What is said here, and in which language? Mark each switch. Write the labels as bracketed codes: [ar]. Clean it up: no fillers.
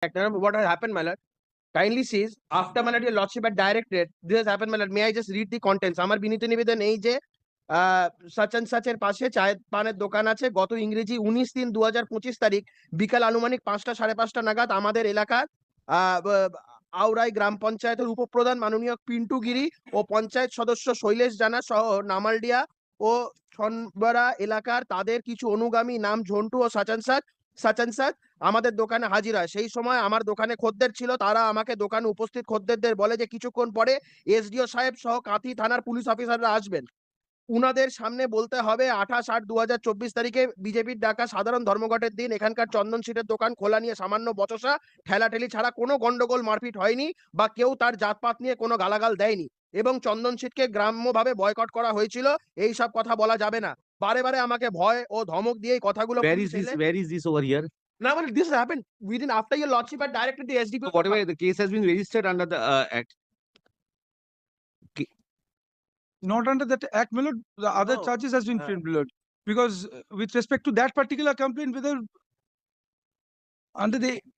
[en] What has happened, my lord? Kindly sees after my lord, your lordship had directed. This has happened, my lord. May I just read the contents? [bn] আমার বিনীত নিবেদন এই যে such and সাচের পাশে চায়ের পানের দোকান আছে। গত ইংরেজি 19/3/2025 তারিখ বিকাল আনুমানিক 5টা 5:30 নাগাদ আমাদের এলাকার আউরাই গ্রাম পঞ্চায়েতের উপপ্রধান মাননীয় পিন্টু গিরি ও পঞ্চায়েত সদস্য শৈলেশ জানা সহ নামালডিয়া ও ছনবরা এলাকার তাদের কিছু অনুগামী নাম ঝন্টু ও সাচানসাদ আমাদের দোকানে হাজির হয়। সেই সময় আমার দোকানে খদ্দের ছিল। তারা আমাকে দোকানে উপস্থিত খদ্দেরদের বলে যে কিছুক্ষণ পরে এসডিও সাহেব সহ কাঁথি থানার পুলিশ অফিসাররা আসবেন। উনাদের সামনে বলতে হবে 28/8/2024 তারিখে বিজেপির ডাকা সাধারণ ধর্মঘটের দিন এখানকার চন্দন শীটের দোকান খোলা নিয়ে সামান্য বচসা ঠেলাঠেলি ছাড়া কোনো গন্ডগোল মারপিট হয়নি বা কেউ তার জাতপাত নিয়ে কোনো গালাগাল দেয়নি এবং চন্দন শীটকে গ্রাম্যভাবে বয়কট করা হয়েছিল। এই সব কথা বলা যাবে না। বারে বারে আমাকে ভয় ও ধমক দিয়ে এই কথাগুলো [en] Where is this over here? Now, well, this happened within after your lordship had directed the Sdpo. So whatever the case has been registered under the act. Not under that act, my lord. The other No. charges has been framed, my lord. Because with respect to that particular complaint, whether under the